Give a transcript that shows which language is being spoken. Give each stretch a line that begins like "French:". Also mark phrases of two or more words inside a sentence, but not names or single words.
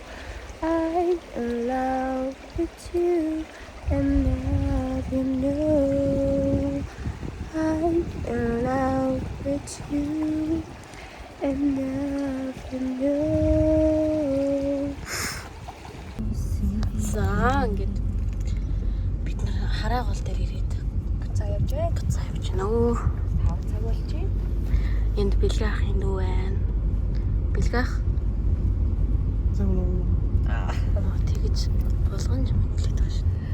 English: I'm in love with you, and now you know. I'm in love with you, and now you know.
Mongolian: За ингээд бид нар хараа гол дээр ирээд. Буцаа явж байна. Буцаа явж байна уу? 5 цаг болж байна. Энд бэлгээ ах энэ үү байна. Бэлгээ ах. Тэгэж болгоомж мэдлээд байгаа шин.